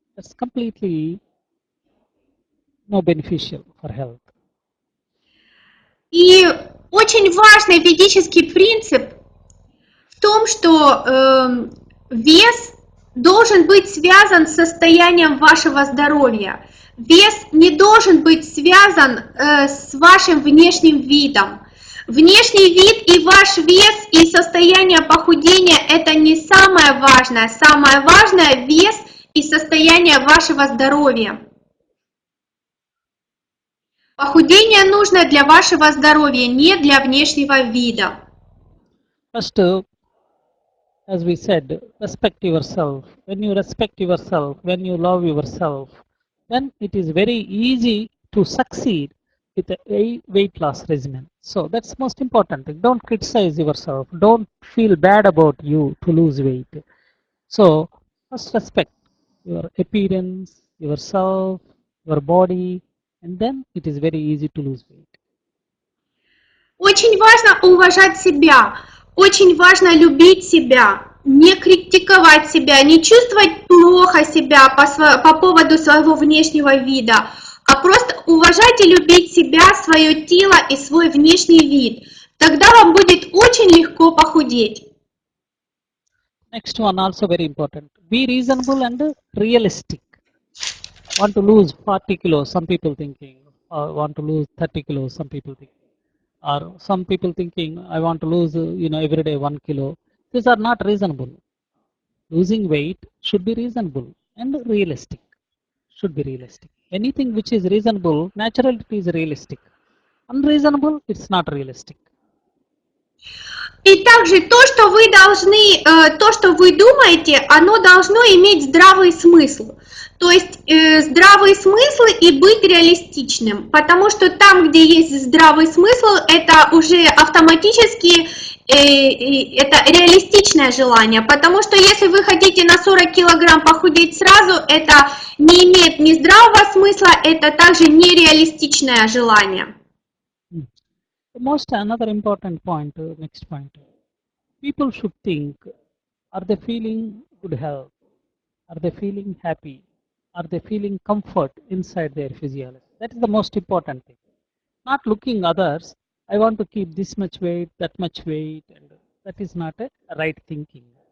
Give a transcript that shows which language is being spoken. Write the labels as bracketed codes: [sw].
[en] That's completely no beneficial for health. [ru] И очень важный ведический принцип в том, что вес должен быть связан с состоянием вашего здоровья. Вес не должен быть связан с вашим внешним видом. Внешний вид и ваш вес и состояние похудения – это не самое важное. Самое важное – вес и состояние вашего здоровья. Похудение нужно для вашего здоровья, не для внешнего вида. [en] First, as we said, respect yourself. When you respect yourself, when you love yourself, then it is very easy to succeed with a weight loss regimen. So that's most important thing. Don't criticize yourself. Don't feel bad about you to lose weight. So first respect your appearance, yourself, your body, and then it is very easy to lose weight. [ru] Очень важно уважать себя, очень важно любить себя, не критиковать себя, не чувствовать плохо себя по поводу своего внешнего вида, а просто уважать и любить себя, свое тело и свой внешний вид. Тогда вам будет очень легко похудеть. [en] Next one also very important. Be reasonable and realistic. Want to lose 40 kilos, some people thinking, or want to lose 30 kilos, some people thinking. Or some people thinking, I want to lose, every day 1 kilo. These are not reasonable. Losing weight should be reasonable and realistic. Should be realistic. Anything which is reasonable, naturally it is realistic. Unreasonable, it's not realistic. [ru] И также то, что вы должны, то, что вы думаете, оно должно иметь здравый смысл. То есть здравый смысл и быть реалистичным, потому что там, где есть здравый смысл, это уже автоматически это реалистичное желание, потому что если вы хотите на 40 килограмм похудеть сразу, это не имеет ни здравого смысла, это также нереалистичное желание. [en] Most another important point, next point. People should think, are they feeling good health? Are they feeling happy? Are they feeling comfort inside their physiology? That is the most important thing. Not looking others, I want to keep this much weight, that much weight, and that is not a right thinking.